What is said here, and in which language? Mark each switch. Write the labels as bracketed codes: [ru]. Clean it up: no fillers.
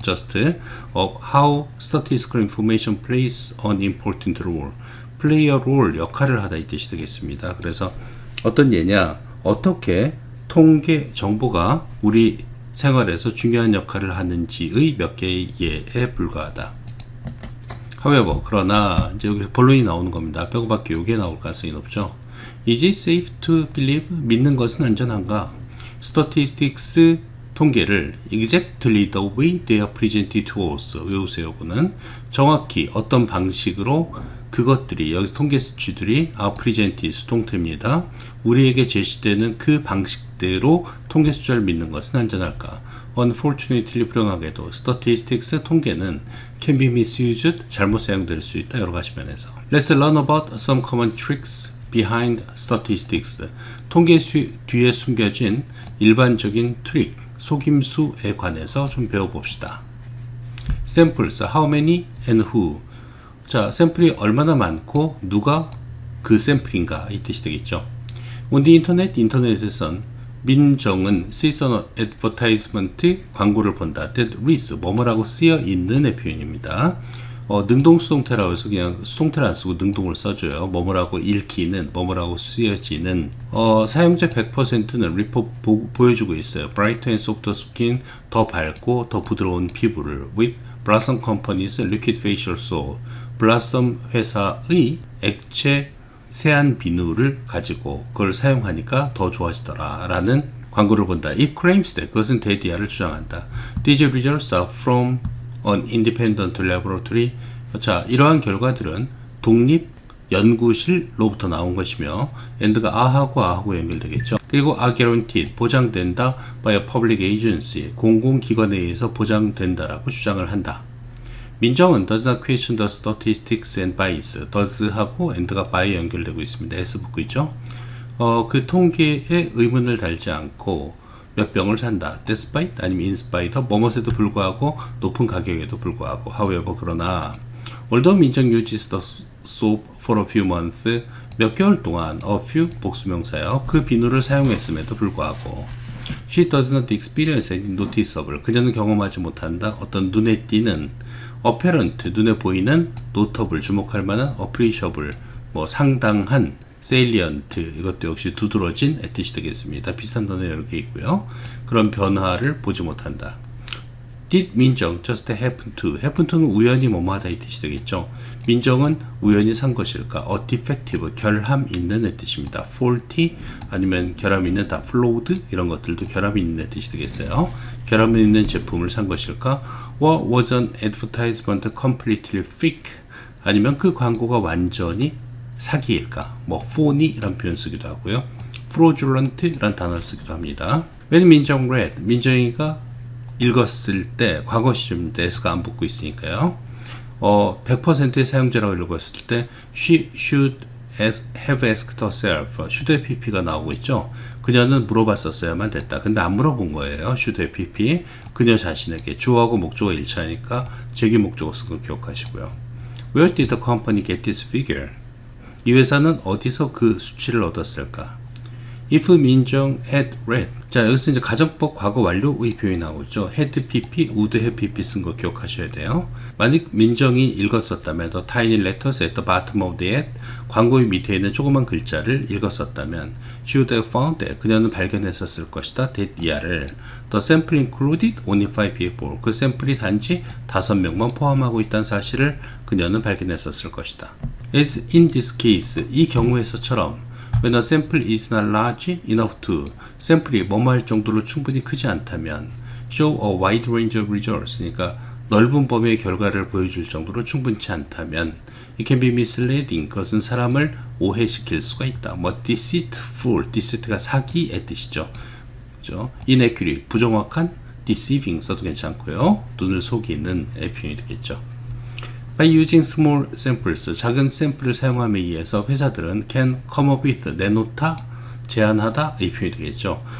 [en] Just of how statistical information plays an important role. play a role [ko] 역할을 하다 이 뜻이 되겠습니다. 그래서 어떤 예냐? 어떻게 통계 정보가 우리 생활에서 중요한 역할을 하는지의 몇 개의 예에 불과하다. However, 그러나 이제 여기 본론이 나오는 겁니다. 빼고밖에 요게 나올 가능성이 높죠. [en] Is it safe to believe? [ko] 믿는 것은 안전한가? [en] Statistics [ko] 통계를 [en] exactly the way they are presented to us. [ko] 외우세요. 그는 정확히 어떤 방식으로 그것들이 여기서 통계 수치들이 [en] are presented [ko] 수동태입니다. 우리에게 제시되는 그 방식대로 통계 숫자를 믿는 것은 안전할까? [en] Unfortunately [ko] 불행하게도 [en] statistics [ko] 통계는 [en] can be misused [ko] 잘못 사용될 수 있다. 여러 가지 면에서. [en] Let's learn about some common tricks behind statistics. [ko] 통계 뒤에 숨겨진 일반적인 트릭, 속임수에 관해서 좀 배워봅시다. [en] Samples, how many and who. [ko] 자, 샘플이 얼마나 많고 누가 그 샘플인가 이 뜻이 되겠죠. [en] On the internet, [ko] 인터넷에선 민정은 [en] sees an advertisement, [ko] 광고를 본다. [en] that reads, [ko] 뭐뭐라고 쓰여 있는의 표현입니다. 능동수동태라고 해서 그냥 수동태를 안 쓰고 능동을 써줘요. 뭐뭐라고 읽히는, 뭐뭐라고 쓰여지는. 사용자 100%는 리포트 보여주고 있어요. [en] Brighter and softer skin, [ko] 더 밝고 더 부드러운 피부를 [en] with Blossom Company's liquid facial soap. [ko] 블라썸 회사의 액체 세안 비누를 가지고 그걸 사용하니까 더 좋아지더라 라는 광고를 본다. [en] It claims that [ko] 그것은 대디아를 주장한다. [en] These results are from an independent laboratory. [ko] 자, 이러한 결과들은 독립 연구실로부터 나온 것이며 and가 아하고 연결되겠죠. 그리고 [en] are guaranteed [ko] 보장된다 [en] by a public agency [ko] 공공기관에 의해서 보장된다라고 주장을 한다. [en] 민정은 does not question the statistics and bias. [ko] does하고 and가 by 연결되고 있습니다. s 붙고 있죠. 그 통계에 의문을 달지 않고 몇 병을 산다. [en] despite [ko] 아니면 [en] in spite of [ko] 뭐뭇에도 불구하고 높은 가격에도 불구하고 however 그러나 although 민정 [en] uses the soap for a few months [ko] 몇 개월 동안 [en] a few [ko] 복수명사요. 그 비누를 사용했음에도 불구하고 [en] She does not experience any noticeable. [ko] 그녀는 경험하지 못한다. 어떤 눈에 띄는 apparent, 눈에 보이는 notable, 주목할 만한 appreciable, 뭐 상당한 salient, 이것도 역시 두드러진 의 뜻이 되겠습니다. 비슷한 단어 여러 개 있고요. 그런 변화를 보지 못한다. [en] Did 민정 just happen to? [ko] happen to는 우연히 뭐뭐하다 이 뜻이 되겠죠. 민정은 우연히 산 것일까? A defective, 결함 있는 의 뜻입니다. faulty 아니면 결함 있는 다 flawed 이런 것들도 결함 있는 의 뜻이 되겠어요. 결함 있는 제품을 산 것일까? [en] Or was an advertisement completely fake? [ko] 아니면 그 광고가 완전히 사기일까? 뭐 phony 이란 표현 쓰기도 하고요. fraudulent 이란 단어를 쓰기도 합니다. [en] When 민정 read, [ko] 민정이가 읽었을 때 과거 시제입니다. S가 안 붙고 있으니까요. 100%의 사용자라고 읽었을 때 [en] she should have asked herself. [ko] should pp가 나오고 있죠. 그녀는 물어봤었어야만 됐다. 근데 안 물어본 거예요. should pp. 그녀 자신에게 주어하고 목적어 일치하니까 제기 목적어 쓴 거 기억하시고요. [en] Where did the company get this figure? [ko] 이 회사는 어디서 그 수치를 얻었을까? [en] If 민정 had read. [ko] 자, 여기서 이제 가정법 과거 완료의 표현이 나오고 있죠. [en] had pp, would have pp [ko] 쓴 거 기억하셔야 돼요. 만약 민정이 읽었었다면 [en] the tiny letters at the bottom of the ad, [ko] 광고의 밑에 있는 조그만 글자를 읽었었다면 [en] she would have found that, [ko] 그녀는 발견했었을 것이다. that 이하를 [en] the sample included only 5 people, [ko] 그 샘플이 단지 5명만 포함하고 있다는 사실을 그녀는 발견했었을 것이다. [en] As in this case, [ko] 이 경우에서처럼 [en] when a sample is not large enough to, [ko] 샘플이 뭐뭐할 정도로 충분히 크지 않다면 [en] show a wide range of results, [ko] 그러니까 넓은 범위의 결과를 보여줄 정도로 충분치 않다면 [en] it can be misleading, [ko] 그것은 사람을 오해시킬 수가 있다. 뭐 deceitful, deceit가 사기의 뜻이죠. 그죠? inaccurate, 부정확한, deceiving 써도 괜찮고요. 눈을 속이는 표현이 되겠죠. [en] By using small samples, [ko] 작은 샘플을 사용함에 의해서 회사들은 [en] can come up with, [ko] 내놓다, 제안하다 이 표현이 되겠죠.